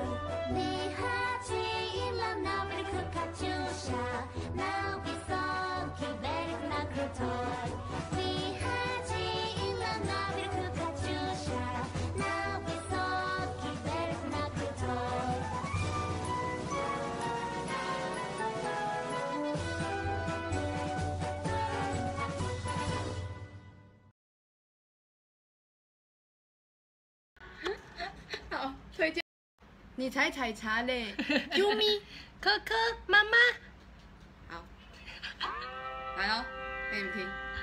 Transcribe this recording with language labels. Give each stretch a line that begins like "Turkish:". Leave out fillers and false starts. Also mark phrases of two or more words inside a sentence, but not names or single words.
Russian: Приходила на берег Катюша, на высокий берег, на крутой. Приходила на берег Катюша, на высокий берег, на крутой.
Chinese: 好，推荐你采采茶嘞，啾咪，可可妈妈，好，来哦，给你们听。